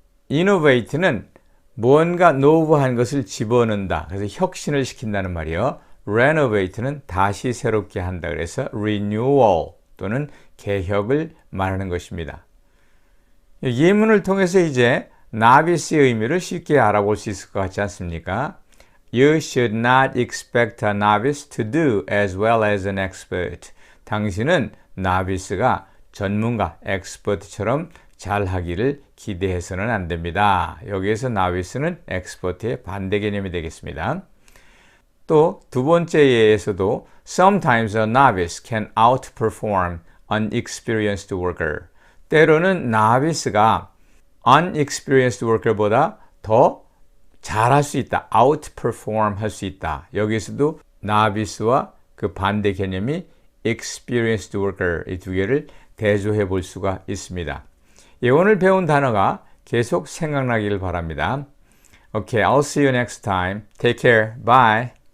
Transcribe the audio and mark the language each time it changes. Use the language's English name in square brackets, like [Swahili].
[Korean] innovate는 무언가 노브한 것을 집어넣는다. 그래서 혁신을 시킨다는 말이요. renovate는 다시 새롭게 한다. 그래서 renewal 또는 개혁을 말하는 것입니다. 예문을 통해서 이제 novice의 의미를 쉽게 알아볼 수 있을 것 같지 않습니까? [English] You should not expect a novice to do as well as an expert. [Korean] 당신은 novice가 전문가, expert처럼 잘하기를 기대해서는 안 됩니다. 여기에서 novice는 expert의 반대 개념이 되겠습니다. 또 두 번째 예에서도 [English] Sometimes a novice can outperform an experienced worker. [Korean] 때로는 novice가 [English] unexperienced worker [Korean] 보다 더 잘할 수 있다. outperform 할 수 있다. 여기서도 novice와 그 반대 개념이 [English] experienced worker [Korean] 이 두 개를 대조해 볼 수가 있습니다. 예, 오늘 배운 단어가 계속 생각나기를 바랍니다. [English] Okay, I'll see you next time. Take care. Bye.